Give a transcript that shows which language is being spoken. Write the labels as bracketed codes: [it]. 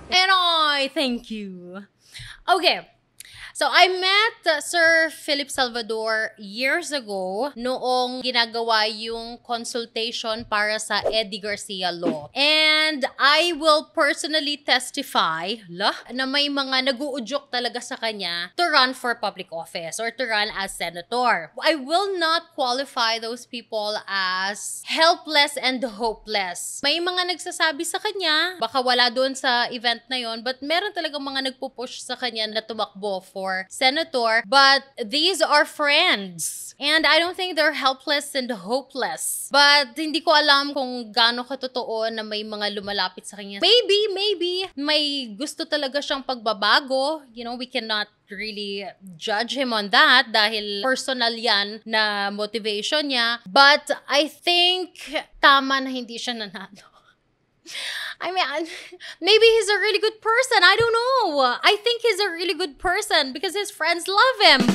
[en] And I thank you. Okay. So, I met Sir Philip Salvador years ago [tl] noong ginagawa yung consultation para sa Eddie Garcia Law. [en] And I will personally testify [tl] na may mga nag-uudyok talaga sa kanya [en] to run for public office or to run as senator. I will not qualify those people as helpless and hopeless. [tl] May mga nagsasabi sa kanya, baka wala doon sa event na yon, but meron talagang mga nagpupush sa kanya na tumakbo for senator, [en] but these are friends. And I don't think they're helpless and hopeless. [tl] But hindi ko alam kung gaano katotoo na may mga lumalapit sa kanya. Maybe, may gusto talaga siyang pagbabago. [en] You know, we cannot really judge him on that [tl] dahil personal yan na motivation niya. [en] But I think [tl] tama na hindi siya nanalo. [en] I mean, maybe he's a really good person. I don't know. I think he's a really good person because his friends love him.